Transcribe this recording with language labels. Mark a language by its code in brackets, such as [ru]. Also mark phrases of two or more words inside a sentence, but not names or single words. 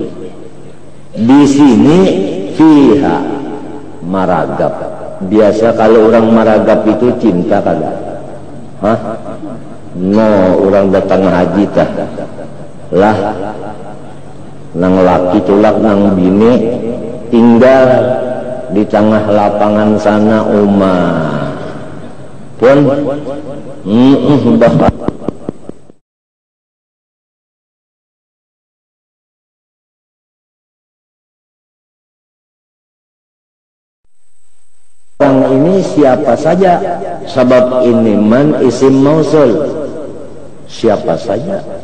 [bjn] Di sini fiha maragap. Biasa kalau orang maragap itu cinta kan? Hah? No, orang datang haji tah lah nang laki tulak nang bini tinggal di tengah lapangan sana [id] pun orang ini siapa saja, sebab ini man isim mausul, siapa saja.